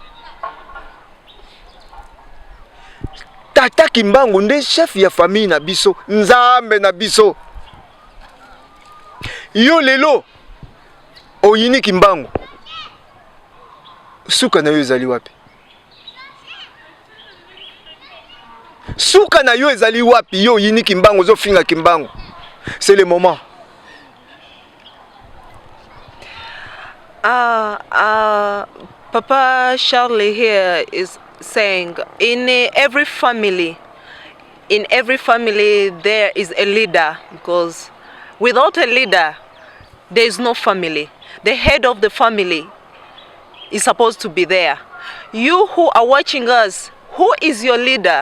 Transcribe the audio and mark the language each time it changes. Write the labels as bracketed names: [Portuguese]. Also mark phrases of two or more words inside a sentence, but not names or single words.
[Lingala] Tata Kimbangu nde chef ya famille na biso nzambe na biso yo lelo oyini Kimbangu suka na yo ezali wapi suka na yo ezali wapi yo oyini Kimbangu zo finga Kimbangu [French] c'est le moment [English] Papa Charlie here is saying in every family there is a leader, because without a leader there is no family. The head of the family is supposed to be there. You who are watching us, who is your leader?